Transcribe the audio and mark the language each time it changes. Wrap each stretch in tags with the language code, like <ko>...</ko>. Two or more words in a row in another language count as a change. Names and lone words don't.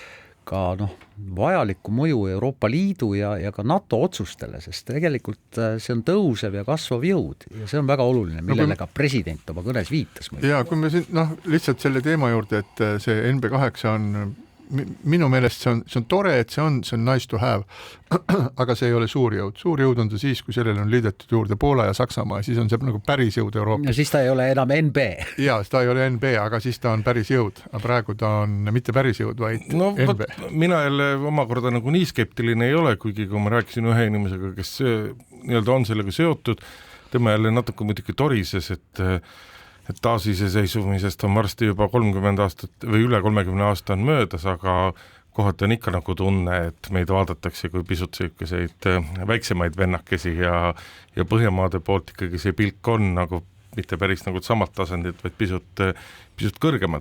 <et>vajalikku mõju Euroopa Liidu ja ka NATO otsustele, sest tegelikult see on tõusev ja kasvav jõud ja see on väga oluline, millele ka president oma kõnes viitas. Ja kui me siin lihtsalt selle teema juurde, et see NB8 on minu meelest see on tore, et see on</et> <en>nice to have,</en> <et>aga see ei ole suur jõud. Suur jõud on ta siis, kui sellele on liidetud juurde Poola ja Saksamaa ja siis on see nagu päris jõud Euroopas. Ja siis ta ei ole enam NB. Ja, ta ei ole NB, aga siis ta on päris jõud. Aga praegu ta on mitte päris jõud, vaid NB. Mina jälle omakorda nagu nii skeptiline ei ole, kuigi kui ma rääkisin ühe inimesega, kes nii-öelda on sellega seotud, tema jälle natuke muidugi torises, et taasiseseisumisest on varsti juba 30 aastat või üle 30 aasta on möödas, aga kohati on ikka nagu tunne, et meid vaadatakse kui pisut selliseid väiksemaid vennakesi ja Põhjamaade poolt ikkagi see pilk on nagu mitte päris nagu samalt tasandit, vaid pisut kõrgemalt.</et>